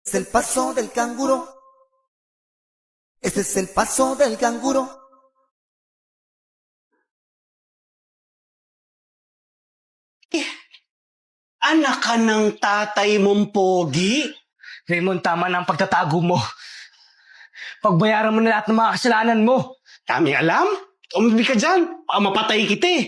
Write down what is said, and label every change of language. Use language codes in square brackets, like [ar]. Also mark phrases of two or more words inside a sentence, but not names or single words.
[es] Es el paso del canguro. Este es el paso del canguro. [tl] Anak ka ng tatay mong pogi. Raymond, tama na ang pagtatago mo. Pagbayaran mo na lahat ng mga kasalanan mo. Daming alam. Umibig ka dyan. Baka mapatay kita eh.